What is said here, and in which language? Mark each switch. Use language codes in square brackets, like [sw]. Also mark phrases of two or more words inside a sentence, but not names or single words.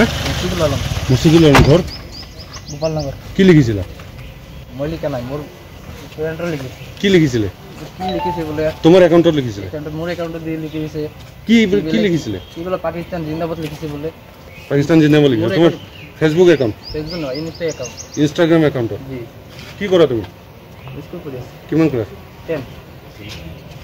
[as] মুশিদুল আলম। মুশিদুল আলম। ঘর গোপালনগর। কি লিখিছিল? মই লিখা নাই, মোর ফ্রেন্ডর লিখিছে। কি লিখিছিলে? কি লিখিছে বলে তোমার অ্যাকাউন্টত লিখিছিলে? মোর অ্যাকাউন্টে দিয়ে লিখিছে। কি কি লিখিছিলে? কি বলে পাকিস্তান জিন্দাবাদ লিখিছে বলে। পাকিস্তান জিন্দাবাদ লিখিছে। তোমার [en] Facebook account? [as] ফেসবুক নয়, [en] Insta account. Instagram account? [as] জি। কি করো তুমি? স্কুল পড়ি আছি। কিমান ক্লাস? 10।